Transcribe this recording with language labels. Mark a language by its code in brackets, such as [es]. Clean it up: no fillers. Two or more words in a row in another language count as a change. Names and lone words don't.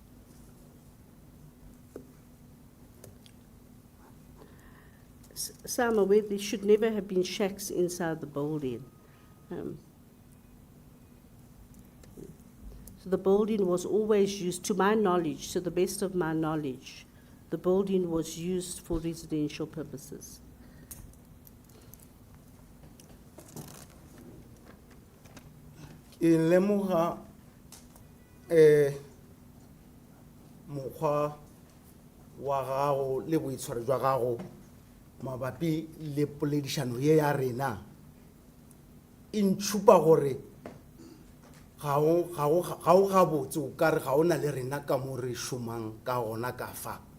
[en] Sir, I'm aware there should never have been shacks inside the building. So the building was always used, to my knowledge, to the best of my knowledge, the building was used for residential purposes. [nso] Ke lemoga mokgwa wa gago le boitshwaro jwa gago mabapi le poledišano ye ya rena e ntšhupa gore ga o gabotse o ka re ga o na le rena ka mo re šomang ka gona ka fa